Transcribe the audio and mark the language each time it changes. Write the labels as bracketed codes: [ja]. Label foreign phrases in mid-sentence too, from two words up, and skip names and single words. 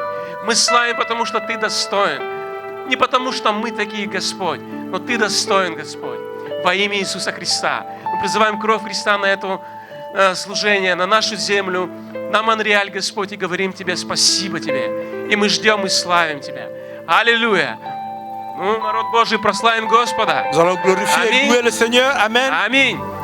[ru] Мы славим, потому что Ты достоин. Не потому что мы такие, Господь, но Ты достоин, Господь. Во имя Иисуса Христа. Мы призываем кровь Христа на это служение, на нашу землю, на Монреаль, Господь, и говорим Тебе спасибо Тебе. И мы ждем и славим Тебя. Аллилуйя. Ну, народ Божий, прославим Господа. [fr] Nous allons glorifier et louer le Seigneur. Amen. [ru] Аминь.